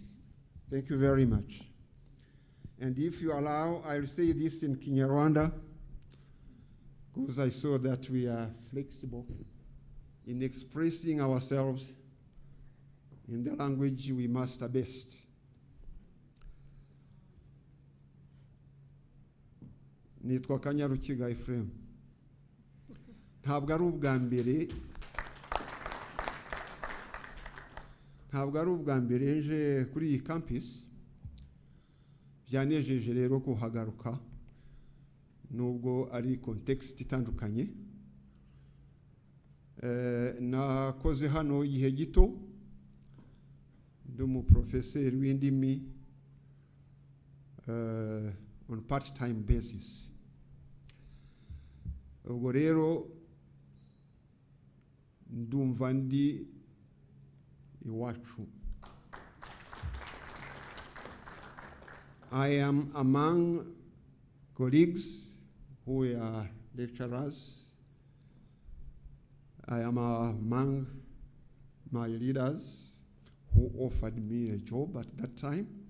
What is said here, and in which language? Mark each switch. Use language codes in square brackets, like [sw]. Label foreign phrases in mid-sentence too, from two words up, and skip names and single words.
[en] Thank you very much. And if you allow, I'll say this in Kinyarwanda, because I saw that we are flexible in expressing ourselves in the language we master best. [rw] Nitwa Kanyarukiga Ephraim. Ntabwo ari ubwa mbere nje kuri iyi campus. Byanejeje rero kuhagaruka nubwo ari context itandukanye. Nakoze hano igihe gito, ndi umuprofeseri w'indimi [en] on part-time basis. [rw] Ubwo rero ndumva ndi iwacu. [en] I am among colleagues who are lecturers. I am among my leaders who offered me a job at that time.